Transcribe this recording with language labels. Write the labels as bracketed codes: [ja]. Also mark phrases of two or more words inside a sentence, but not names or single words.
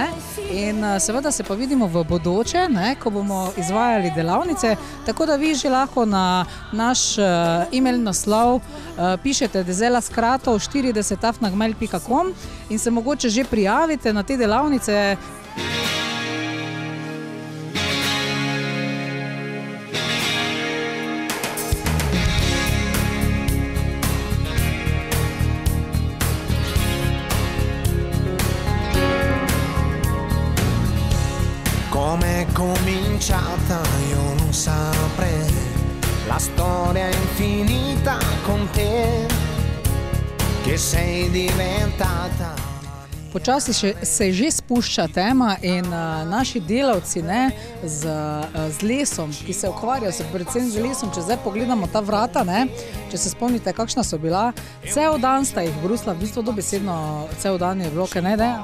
[sl] In seveda se pa vidimo v bodoče, ne, ko bomo izvajali delavnice, tako da vi že lahko na naš e-mail naslov pišete dezelaskratov40@gmail.com in se mogoče že prijavite na te delavnice. [it] Come è cominciata io non saprei, la storia è infinita con te, che sei diventata. [sl] Počasi se že spušča tema in naši delavci, ne, z lesom, ki se ukvarjajo predvsem z lesom, če zdaj pogledamo ta vrata, ne, če se spomnite, kakšna so bila, cel dan sta jih brusla, v bistvu dobesedno cel dan je bilo, kaj ne, Deja?